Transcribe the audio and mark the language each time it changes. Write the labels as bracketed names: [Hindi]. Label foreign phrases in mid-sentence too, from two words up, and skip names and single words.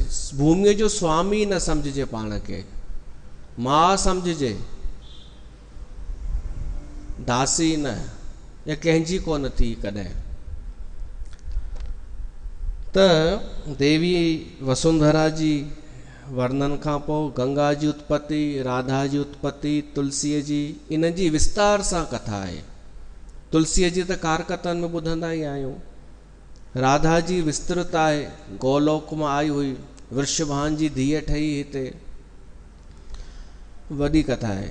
[Sindhi] भूमिअ जो स्वामी न सम्झिजे पाण खे, मां सम्झिजे, दासी न। या कंहिंजी कोन थी कॾहिं। त देवी वसुंधरा जी वर्णन खां पोइ गंगा जी उत्पत्ति, राधा जी उत्पत्ति, तुलसीअ जी, इन जी विस्तार सां कथा आहे। तुलसीअ जी त कारकथन में ॿुधंदा ई आहियूं। राधा जी विस्तृत आहे, गोलोक मां आई हुई, वृषभान जी धीअ ठही हिते, वॾी कथा आहे।